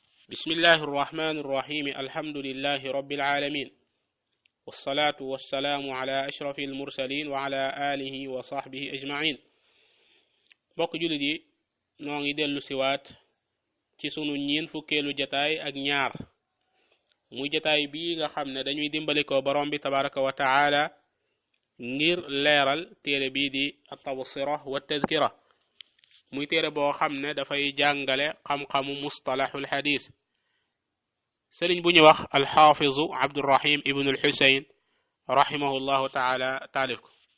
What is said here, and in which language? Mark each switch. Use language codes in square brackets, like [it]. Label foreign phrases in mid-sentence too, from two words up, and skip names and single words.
[ar] بسم الله الرحمن الرحيم الحمد لله رب العالمين والصلاة والسلام على أشرف المرسلين وعلى آله وصحبه أجمعين [wo] bokk jullit yi noo ngi dellu siwaat ci sunu ñeen fukkeelu jataay ak ñaar muy jataay bii nga xam ne dañuy dimbali ko borom bi [ar] تبارك وتعالى [wo] ngir leeral téere bii di at-tabsira wa tadhkira muy téere boo xam ne dafay jàngale xam-xamu [ar] مصطلح الحديث [wo] sëriñ bu ñu wax alxaafizu abdurrahim ibnu alxusayn [ar] رحمه الله تعالى [wo] taalif ko